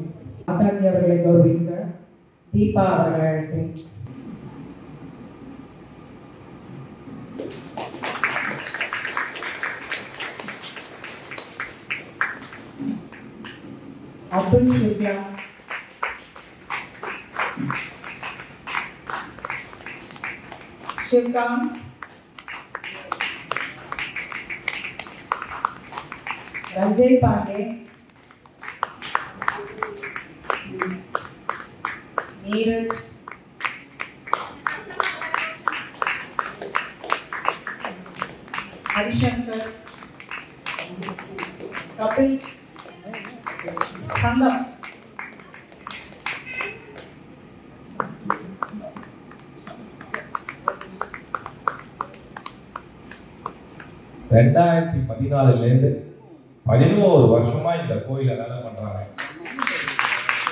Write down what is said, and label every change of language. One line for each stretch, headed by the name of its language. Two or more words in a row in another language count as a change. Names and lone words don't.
Tamil: மாதாஜி அவர்களை கௌரவிக்க தீபா அவர்களை அழைக்கிறேன். அப்துல் சுக்லா, शिवकांत, रंजय पांडे, नीरज, हरिशंकर, कपिल, संगम, ரெண்டாயிரத்தி 14 11 வருஷமா இந்த கோயில வேலை பண்றாங்க.